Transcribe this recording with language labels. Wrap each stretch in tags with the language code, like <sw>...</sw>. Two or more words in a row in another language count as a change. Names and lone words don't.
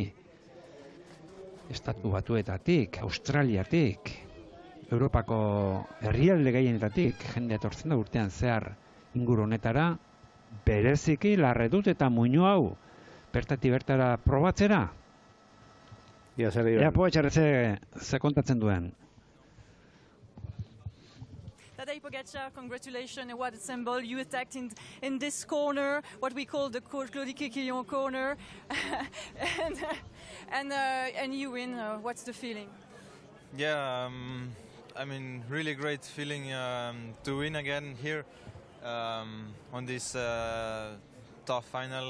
<eu>Estatu Batuetatik, Australiatik, Europako herrialde gehienetatik, jende etortzen da urtean zehar inguru honetara, bereziki Larredut eta Muño hau bertatik bertara probatzera. Ea Pogačar ze kontatzen duen. Tadej Pogačar,</eu> <en>congratulations, what a symbol. You attacked in this corner, what we call the Claude Quequillon corner, and you win. What's the feeling? Yeah, I mean, really great feeling to win again here on this tough final.</en>